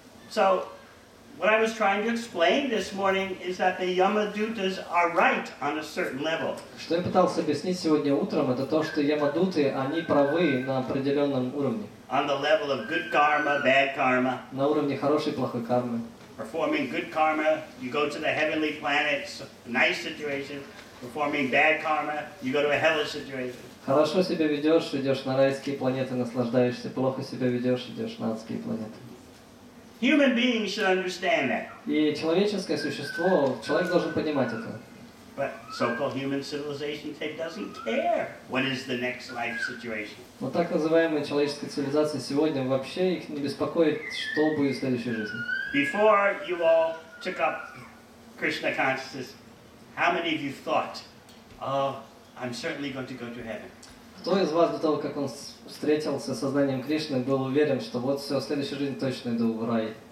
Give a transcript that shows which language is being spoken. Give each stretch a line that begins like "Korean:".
English: So, what I was trying to explain this morning is that the Yamadutas are right on a certain level.
Russian: Что я пытался объяснить сегодня утром, это то, что ямадуты, они правы на определенном уровне.
English: On the level of good karma, bad karma.
Russian: На уровне хорошей и плохой кармы.
English: Performing good karma, you go to the heavenly planets, nice situation. Performing bad karma, you go to a hellish situation.
Russian: Хорошо себя ведешь, идешь на райские планеты, наслаждаешься. Плохо себя ведешь, идешь на адские планеты.
English: Human beings should understand that.
Russian: И человеческое существо, человек должен понимать это.
English: But so-called human civilization doesn't care what is the next life situation.
Russian: Но так называемая человеческая цивилизация сегодня вообще их не беспокоит, что будет в следующей жизни.
English: Before you all took up Krishna consciousness, how many of you thought, "Oh, I'm certainly going to go to heaven"?
Russian: Кто из вас до того, как он встретился с сознанием Кришны, был уверен, что вот все, в следующей жизни точно иду в рай?